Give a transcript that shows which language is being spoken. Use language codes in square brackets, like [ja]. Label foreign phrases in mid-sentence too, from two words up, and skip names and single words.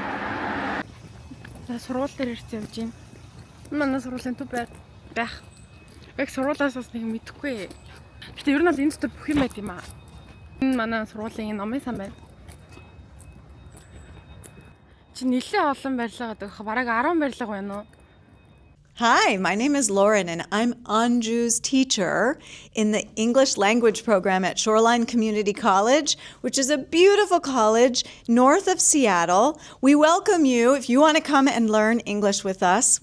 [mn] За сургууль дээр ирж явж байна. Манай сургуулийн төв байх. Яг сургуулиас бас нэг мэдэхгүй. Гэтэ ер нь бол энэ дотор бүх юм байт юм аа. Энэ манай сургуулийн номын сан байна. Чи нэлээд олон барилга гэдэг. Бараг 10 барилга байна уу? [en] Hi, my name is Lauren and I'm Anju's teacher in the English language program at Shoreline Community College, which is a beautiful college north of Seattle. We welcome you if you want to come and learn English with us.